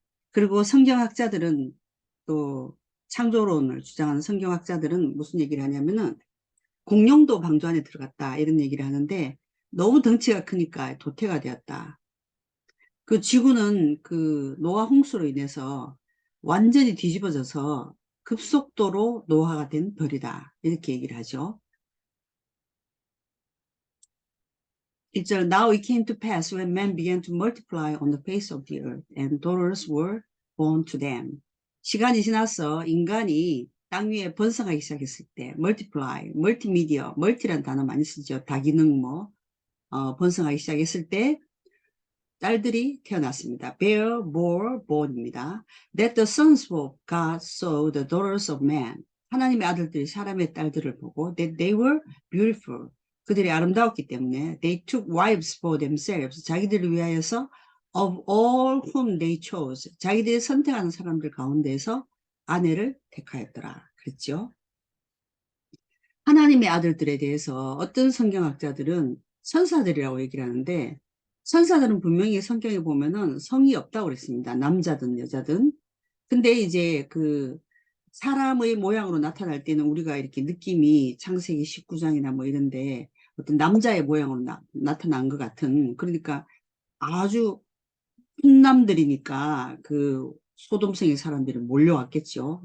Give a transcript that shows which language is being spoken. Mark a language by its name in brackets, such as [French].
[Korean] 그리고 성경학자들은 또 창조론을 주장하는 성경학자들은 무슨 얘기를 하냐면은 공룡도 방주 안에 들어갔다 이런 얘기를 하는데 너무 덩치가 크니까 도태가 되었다. 그 지구는 그 노아 홍수로 인해서 완전히 뒤집어져서 급속도로 노화가 된 벌이다 이렇게 얘기를 하죠. [English] 1절 Now it came to pass when men began to multiply on the face of the earth and daughters were born to them. [Korean] 시간이 지나서 인간이 땅 위에 번성하기 시작했을 때 multiply, 멀티미디어, 멀티란 단어 많이 쓰죠. 다기능 번성하기 시작했을 때 딸들이 태어났습니다. [English] bear, bore, born입니다. That the sons of God saw the daughters of man. [Korean] 하나님의 아들들이 사람의 딸들을 보고 [English] that they were beautiful. [Korean] 그들이 아름다웠기 때문에 [English] they took wives for themselves. [Korean] 자기들을 위하여서 [English] of all whom they chose. [Korean] 자기들이 선택하는 사람들 가운데서 아내를 택하였더라. 그랬죠. 하나님의 아들들에 대해서 어떤 성경학자들은 천사들이라고 얘기를 하는데 천사들은 분명히 성경에 보면은 성이 없다고 그랬습니다. 남자든 여자든. 근데 이제 그 사람의 모양으로 나타날 때는 우리가 이렇게 느낌이 창세기 19장이나 뭐 이런데 어떤 남자의 모양으로 나타난 것 같은 그러니까 아주 훈남들이니까 그 소돔성의 사람들이 몰려왔겠죠.